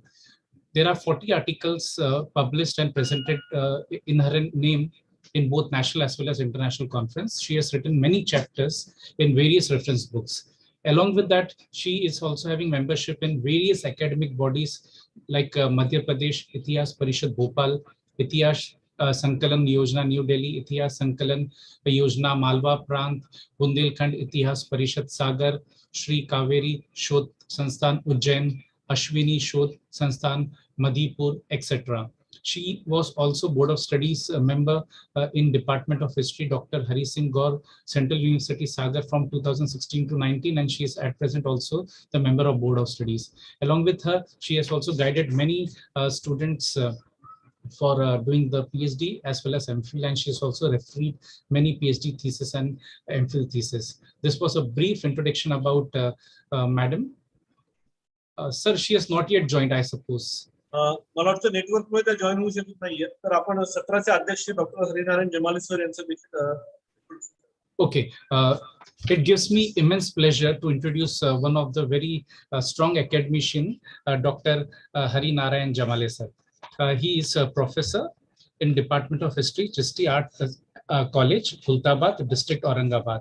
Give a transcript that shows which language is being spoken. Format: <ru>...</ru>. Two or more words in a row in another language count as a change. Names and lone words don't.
<en>There are 40 articles published and presented in her name in both national as well as international conference. She has written many chapters in various reference books. Along with that, she is also having membership in various academic bodies like Madhya Pradesh Itihas Parishad Bhopal, Itihas Sankalan Yojana New Delhi, Itihas Sankalan Yojana Malwa Prant, Bundelkhand Itihas Parishad Sagar, Shri Kaveri Shodh Sansthan Ujjain, Ashwini Shodh Sansthan Madhipur, etc. She was also Board of Studies member in Department of History, Dr. Hari Singh Gaur, Central University Sagar from 2016 to 19, and she is at present also the member of Board of Studies. Along with her, she has also guided many students for doing the PhD as well as MPhil, and she has also refereed many PhD thesis and MPhil thesis. This was a brief introduction about Madam. Sir, she has not yet joined, I suppose.</en> <mr>मला वाटतं नेटवर्कमुळे त्या जॉईन होऊ शकत नाहीये, तर आपण सत्राचे अध्यक्ष डॉक्टर हरिनारायण जमाले सर यांचं देखील</mr> <en>Okay, it gives me immense pleasure to introduce one of the very strong academician, Dr. Hari Narayan Jamale sir. He is a professor in Department of History, Christie Art College, Khultabad, District Aurangabad.</en>